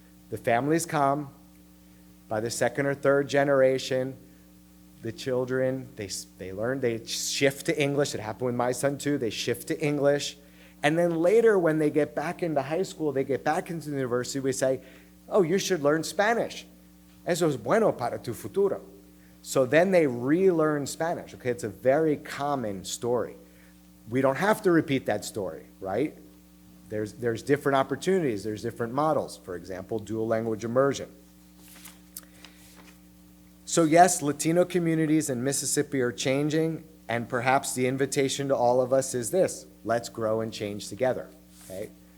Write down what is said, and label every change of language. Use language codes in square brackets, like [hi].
[en] The families come, by the 2nd or 3rd generation, the children, they learn, they shift to English. It happened with my son too. They shift to English. And then later when they get back into high school, they get back into the university, we say, oh, you should learn Spanish. [es] Eso es bueno para tu futuro. [en] So then they relearn Spanish. Okay, it's a very common story. We don't have to repeat that story, right? There's different opportunities. There's different models. For example, dual language immersion. So yes, Latino communities in Mississippi are changing, and perhaps the invitation to all of us is this: let's grow and change together, okay?